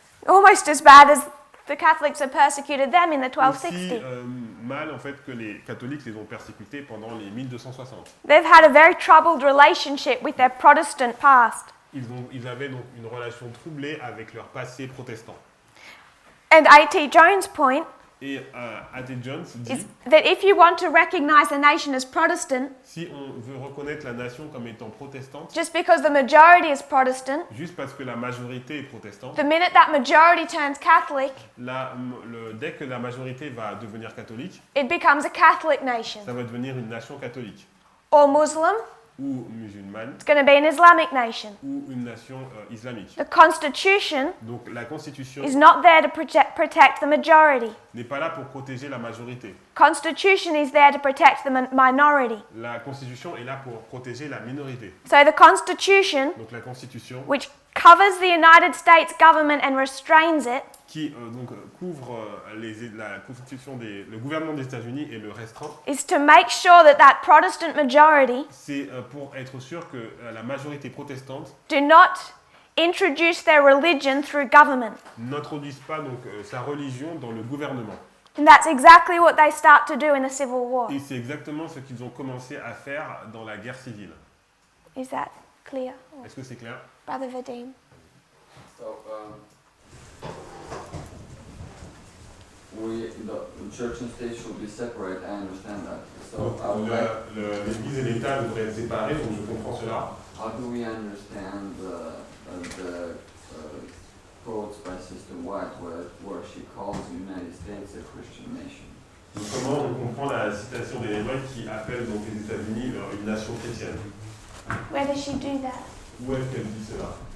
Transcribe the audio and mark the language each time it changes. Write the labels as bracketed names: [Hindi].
[English] almost as bad as the Catholics had persecuted them in the [French] Aussi [English] 1260. [French] mal en fait que les catholiques les ont persécutés pendant les 1260. [English] They've had a very troubled relationship with their Protestant past. [French] Ils avaient donc une relation troublée avec leur passé protestant. [English] And A.T. Jones' point [French] Et A.T. Jones [English] is [French] dit, [English] that if you want to recognize a nation as Protestant, [French] si on veut reconnaître la nation comme étant protestante, [English] just because the majority is Protestant, [French] juste parce que la majorité est protestante, [English] the minute that majority turns Catholic, [French] dès que la majorité va devenir catholique, [English] it becomes a Catholic nation. [French] ça va devenir une nation catholique, [English] Or Muslim, [French] ou musulmane, [English] it's going to be an Islamic nation. [French] ou une nation islamique. [English] The Constitution [French] Donc la Constitution [English] is not there to protect the majority. [French] n'est pas là pour protéger la majorité. [English] Constitution is there to protect the minority. [French] La Constitution est là pour protéger la minorité. [English] So the Constitution, [French] Donc la Constitution, [English] which covers the United States government and restrains it, [French] qui couvre la Constitution le gouvernement des États-Unis et le restreint, [English] is to make sure that Protestant majority [French] c'est pour être sûr que la majorité protestante [English] do not introduce their religion through government. [French] n'introduise pas sa religion dans le gouvernement. [English] And that's exactly what they start to do in the Civil War. [French] Et c'est exactement ce qu'ils ont commencé à faire dans la guerre civile. [English] Is that clear? [French] Est-ce que c'est clair? [English] Brother Vadim? So, the church and state should be separate. I understand that. So, [French] L'Église et l'État devraient être séparés, donc je comprends cela. [English] how do we understand the quotes by Sister White where she calls the United States a Christian nation? [French] Donc comment on comprend la citation d'Ellen White qui appelle donc les États-Unis une nation chrétienne? [English] Where does she do that? [French] Où est-ce qu'elle dit cela?